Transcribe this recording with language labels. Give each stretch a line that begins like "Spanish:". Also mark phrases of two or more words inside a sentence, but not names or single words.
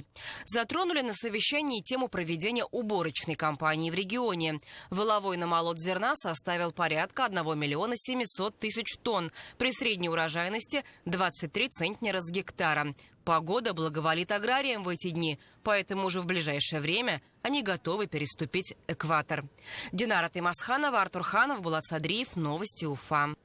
Russian: Затронули на совещании тему проведения уборочной кампании в регионе. Валовой намолот зерна составил порядка 1 миллиона 700 тысяч тонн при средней урожайности 23 центнера с гектара. Погода благоволит аграриям в эти дни, поэтому уже в ближайшее время они готовы переступить экватор. Динара Таймасханова, Артур Ханов, Булат Садриев. Новости Уфа.